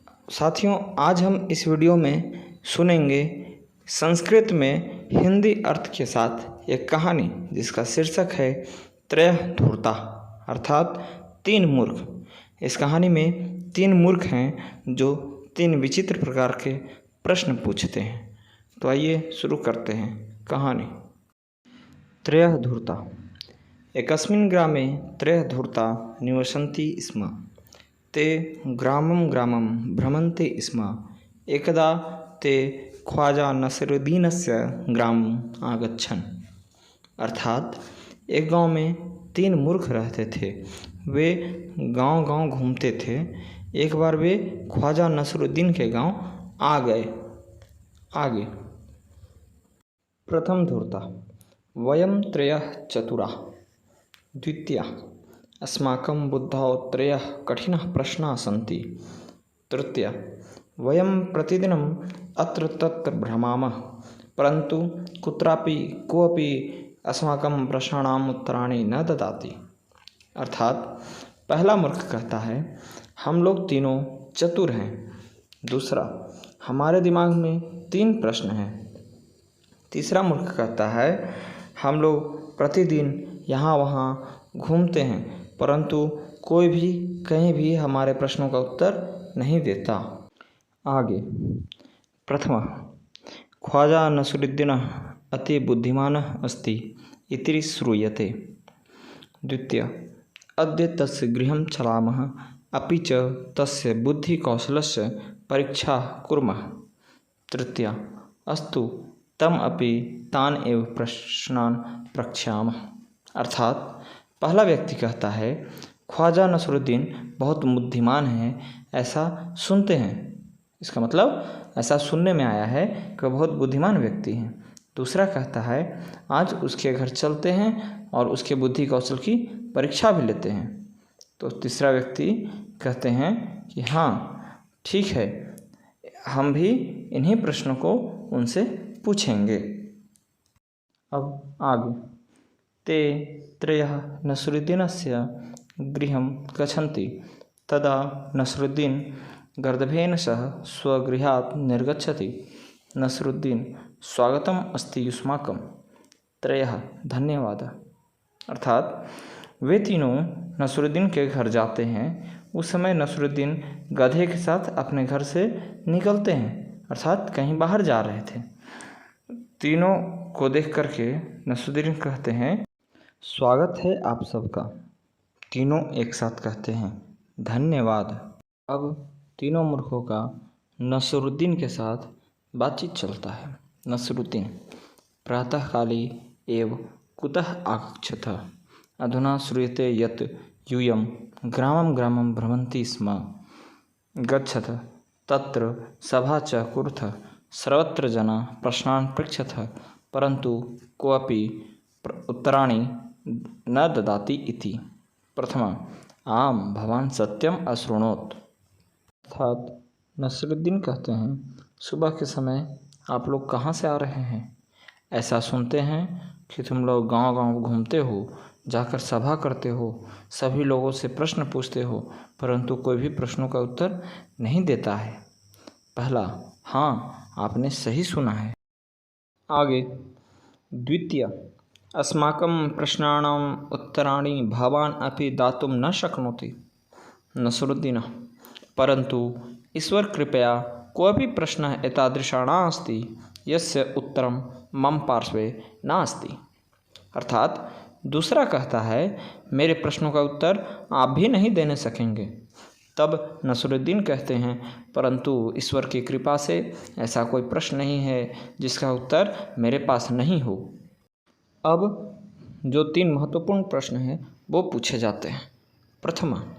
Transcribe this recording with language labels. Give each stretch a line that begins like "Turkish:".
Hindi: साथियों, आज हम इस वीडियो में सुनेंगे संस्कृत में हिंदी अर्थ के साथ एक कहानी जिसका शीर्षक है त्रयः धूर्ता अर्थात तीन मूर्ख। इस कहानी में तीन मूर्ख हैं जो तीन विचित्र प्रकार के प्रश्न पूछते हैं। तो आइए शुरू करते हैं कहानी।
Sanskrit: त्रयः धूर्ता। एकस्मिन् ग्रामे त्रयः धूर्ता निवसन्ति स्म। ते ग्रामं ग्रामं भ्रमन्ति स्म। एकदा ते ख्वाजा नसरुद्दीनस्य ग्रामम् आगच्छन्।
Hindi: अर्थात एक गांव में तीन मूर्ख रहते थे। वे गांव-गांव घूमते थे। एक बार वे ख्वाजा नसरुद्दीन के गांव आ गए।
Sanskrit: आगे प्रथम धूर्ता। वयं त्रयः चतुराः। द्वितीया। अस्माकं बुद्धौ त्रयः कठिनाः प्रश्नाः सन्ति। तृतीया। वयं प्रतिदिनम् अत्र तत्र भ्रमामः, परन्तु कुत्रापि कोऽपि अस्माकं प्रश्नानाम् उत्तराणि न ददाति।
Hindi: अर्थात पहला मूर्ख कहता है, हम लोग तीनों चतुर हैं। दूसरा, हमारे दिमाग में तीन प्रश्न हैं। तीसरा मूर्ख कहता है, हम लोग प्रतिदिन यहाँ वहाँ घूमते हैं, परंतु कोई भी कहीं भी हमारे प्रश्नों का उत्तर नहीं देता।
Sanskrit: आगे प्रथम। ख्वाजा नसरुद्दीनः अति बुद्धिमानः अस्ति इति श्रूयते। द्वितीय। अद्य तस्य गृहं चलामः, अपि च तस्य बुद्धिकौशलस्य परीक्षा कुर्मः। तृतीय। अस्तु तम अपि तान एव प्रश्नान प्रक्ष्यामः।
Hindi: अर्थात पहला व्यक्ति कहता है, ख्वाजा नसरुद्दीन बहुत बुद्धिमान है, ऐसा सुनते हैं। इसका मतलब ऐसा सुनने में आया है कि बहुत बुद्धिमान व्यक्ति हैं। दूसरा कहता है, आज उसके घर चलते हैं और उसके बुद्धि कौशल की परीक्षा भी लेते हैं। तो तीसरा व्यक्ति कहते हैं कि हाँ ठीक है, हम भी इन्हीं प्रश्नों को उनसे पूछेंगे। अब आगे।
Sanskrit: ते त्रयः नसरुद्दीनस्य गृहं गच्छन्ति। तदा नसरुद्दीन गर्दभेन सह स्वगृहात् निर्गच्छति। नसरुद्दीन स्वागतम् अस्ति युष्माकं। त्रयः धन्यवादः।
Hindi: अर्थात वे तीनों नसरुद्दीन के घर जाते हैं। उस समय नसरुद्दीन गधे के साथ अपने घर से निकलते हैं, अर्थात कहीं बाहर जा रहे थे। तीनों को देख करके नसरुद्दीन कहते हैं, स्वागत है आप सबका। तीनों एक साथ कहते हैं धन्यवाद। अब तीनों मूर्खों का नसरुद्दीन के साथ बातचीत चलता है।
Sanskrit: नसरुद्दीन प्रातःकाले एव कुतः आगच्छथ? अधुना श्रूयते यत् यूयं ग्रामं ग्रामं भ्रमन्ति स्म। गच्छथ तत्र सभा च कुरुथ। सर्वत्र जना प्रश्नान् पृच्छथ, परन्तु कोऽपि उत्तराणि न ददाति इति। प्रथम। आम भवान सत्यम अशृणोत्।
Hindi: अर्थात नसरुद्दीन कहते हैं, सुबह के समय आप लोग कहाँ से आ रहे हैं? ऐसा सुनते हैं कि तुम लोग गांव-गांव घूमते हो, जाकर सभा करते हो, सभी लोगों से प्रश्न पूछते हो, परंतु कोई भी प्रश्नों का उत्तर नहीं देता है। पहला, हाँ आपने सही सुना है।
Sanskrit: आगे द्वितीय। अस्माकं प्रश्नानाम् उत्तराणि भवान् अपि दातुं न शक्नोति। नसरुद्दीनः परन्तु ईश्वर कृपया कोऽपि प्रश्नः एतादृशः नास्ति यस्य उत्तरं मम पार्श्वे नास्ति।
Hindi: अर्थात दूसरा कहता है, मेरे प्रश्नों का उत्तर आप भी नहीं देने सकेंगे। तब नसरुद्दीन कहते हैं, परंतु ईश्वर की कृपा से ऐसा कोई प्रश्न नहीं है जिसका उत्तर मेरे पास नहीं हो। अब जो तीन महत्वपूर्ण प्रश्न हैं वो पूछे जाते हैं। प्रथम।